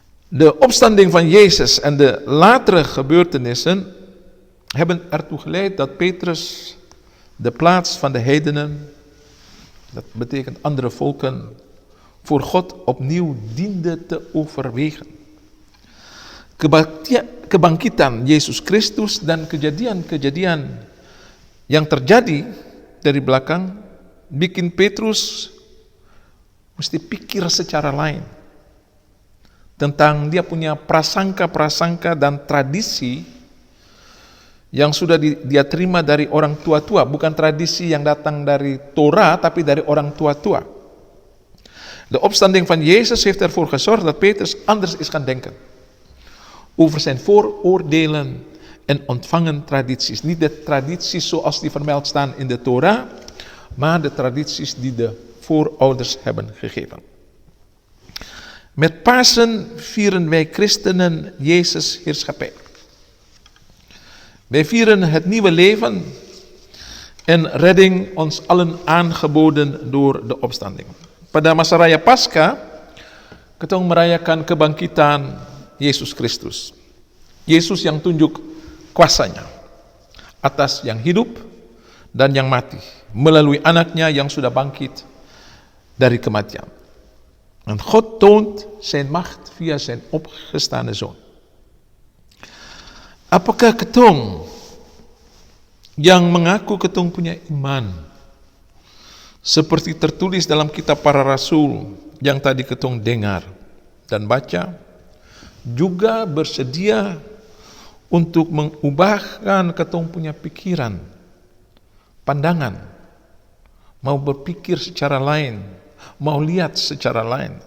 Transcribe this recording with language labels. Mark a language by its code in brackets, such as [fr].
[nl] De opstanding van Jezus en de latere gebeurtenissen hebben ertoe geleid dat Petrus de plaats van de heidenen, dat betekent andere volken, voor God opnieuw diende te overwegen. [id] Kebangkitan Yesus Kristus dan kejadian-kejadian yang terjadi dari belakang bikin Petrus mesti pikir secara lain tentang dia punya prasangka-prasangka dan tradisi yang sudah dia terima dari orang tua-tua, bukan tradisi yang datang dari Torah, tapi dari orang tua-tua. [nl] De opstanding van Jezus heeft ervoor gezorgd dat Petrus anders is gaan denken over zijn vooroordelen en ontvangen tradities. Niet de tradities zoals die vermeld staan in de Torah, maar de tradities die de voorouders hebben gegeven. Met Pasen vieren wij christenen Jezus' heerschappij. Wij vieren het nieuwe leven en redding ons allen aangeboden door de opstanding. [id] Pada masa raya Paskah, ketong merayakan kebangkitan Yesus Kristus. Yesus yang tunjuk kuasanya atas yang hidup dan yang mati melalui anaknya yang sudah bangkit dari kematian. [nl] En God toont zijn macht via zijn opgestane zoon. [id] Apakah ketong yang mengaku ketong punya iman seperti tertulis dalam kitab para rasul yang tadi ketong dengar dan baca, juga bersedia untuk mengubahkan ketong punya pikiran, pandangan, mau berpikir secara lain, mau lihat secara lain.